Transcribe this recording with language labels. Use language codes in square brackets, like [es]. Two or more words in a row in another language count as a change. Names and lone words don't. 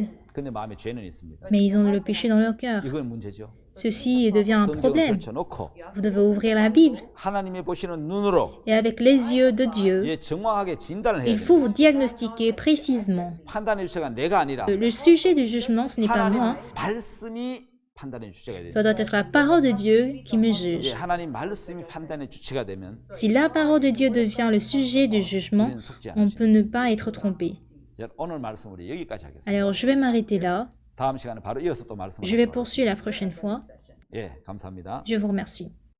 [fr] Mais ils ont le péché dans leur cœur. Ceci devient un problème. Vous devez ouvrir la Bible. Et avec les yeux de Dieu, il faut vous diagnostiquer précisément. Le sujet du jugement, ce n'est pas moi. [ko] 판단의 주체가 [fr] Ça doit [ko] 됩니다. [fr] être la parole de Dieu qui me juge. [ko] 예, 하나님 말씀이 판단의 주체가 되면 [fr] Si la parole de Dieu devient le sujet du jugement, [ko] 우리는 속지 [fr] on peut [ko] 않으십니다. [fr] ne pas être trompé. [ko] 오늘 말씀 우리 여기까지 하겠습니다. [fr] Alors, je vais m'arrêter là. [ko] 다음 시간에 바로 이어서 또 말씀을 [fr] Je vais [ko] 하도록 [fr] poursuivre la prochaine fois. [ko] 하겠습니다. 예, 감사합니다. [fr] Je vous remercie.